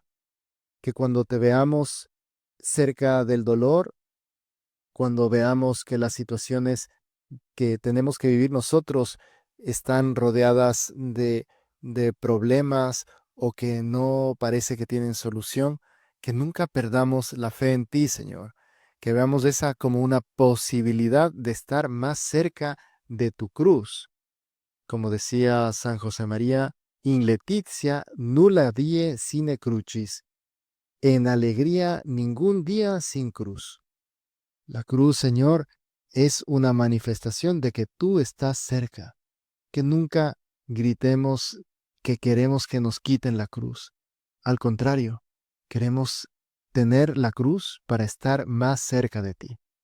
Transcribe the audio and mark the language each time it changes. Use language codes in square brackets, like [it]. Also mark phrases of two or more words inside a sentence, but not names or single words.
[es] Que cuando te veamos cerca del dolor, cuando veamos que las situaciones que tenemos que vivir nosotros están rodeadas de problemas o que no parece que tienen solución, que nunca perdamos la fe en ti, Señor. Que veamos esa como una posibilidad de estar más cerca de tu cruz. Como decía San José María, [la] in letizia nulla die sine crucis. [es] En alegría ningún día sin cruz. La cruz, Señor, es una manifestación de que tú estás cerca, que nunca gritemos que queremos que nos quiten la cruz. Al contrario, queremos tener la cruz para estar más cerca de ti.